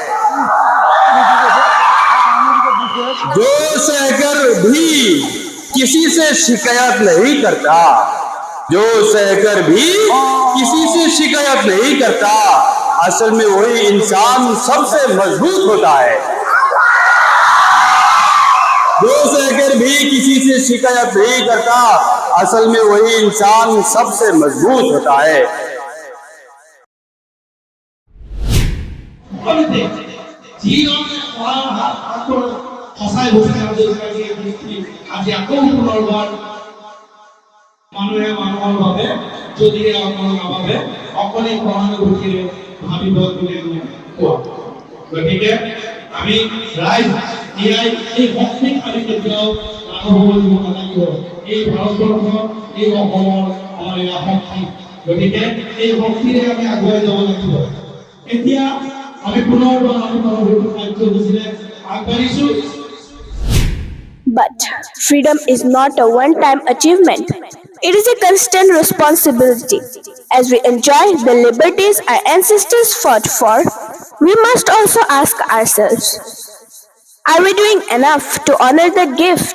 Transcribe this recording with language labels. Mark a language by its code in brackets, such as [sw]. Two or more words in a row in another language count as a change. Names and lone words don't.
[hi] जो सहकर भी किसी से शिकायत नहीं करता, जो सहकर भी किसी से शिकायत नहीं करता, असल में वही इंसान सबसे मजबूत होता है। जो सहकर भी किसी से शिकायत नहीं करता, असल में वही इंसान सबसे मजबूत होता है। [as] সঁচাই ভূপেন হাজৰিকাই আজি আকৌ পুনৰবাৰ মানুহে মানুহৰ বাবে যদিহে আপোনালোকৰ নাভাবে অকলে সহানুভূতিৰে ভাবিব বুলি কোৱা। গতিকে আমি ৰাইজ এই শক্তিক আমি কেতিয়াও লাঘৱ হ'ব দিব নালাগিব। এই ভাৰতবৰ্ষ, এই অসমৰ আমাৰ এয়া শক্তি। গতিকে এই শক্তিৰে আমি আগুৱাই যাব লাগিব। এতিয়া আমি পুনৰবাৰ আমি কাৰ্যসূচীৰে আগবাঢ়িছো। [en] But freedom is not a one-time achievement. It is a constant responsibility. As we enjoy the liberties our ancestors fought for, we must also ask ourselves, are we doing enough to honor that gift?